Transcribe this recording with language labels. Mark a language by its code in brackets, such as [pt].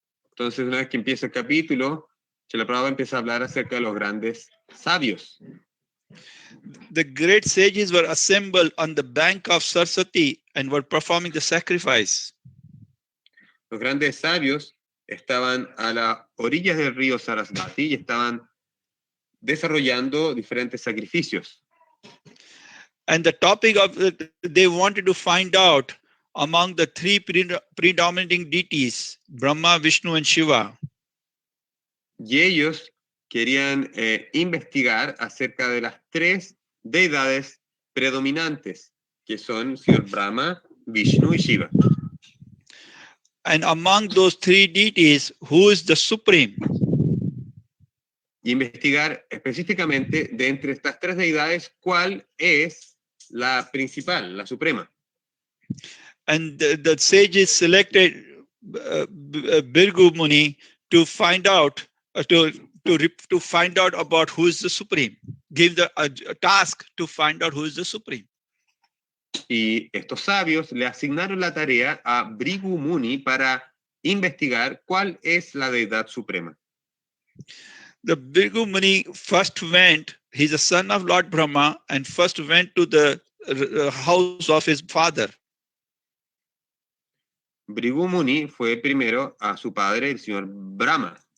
[es] Entonces, una vez que empieza el capítulo, Srila Prabhupada empieza a hablar acerca de los grandes sabios. [en] The great sages were assembled on the bank of Saraswati and were performing the sacrifice. [es] Los grandes sabios estaban a las orillas del río Sarasvati y estaban desarrollando diferentes sacrificios. [en] And the topic of they wanted to find out among the three predominating deities, Brahma, Vishnu, and Shiva. [es] Y ellos querían investigar acerca de las tres deidades predominantes, que son Señor Brahma, Vishnu y Shiva. [en] And among those three deities, who is the supreme? [es] Y investigar específicamente de entre estas tres deidades cuál es la principal, la suprema. [en] And the sages selected Birgu Muni to find out to find out about who is the supreme. Give the task to find out who is the supreme. [es] Y estos sabios le asignaron la tarea a Bhrigu Muni para investigar cuál es la deidad suprema. [en] The Birgu Muni first went, he's a son of Lord Brahma, and first went to the house of his father. [es] Bhrigu Muni fue primero a su padre, el señor Brahma.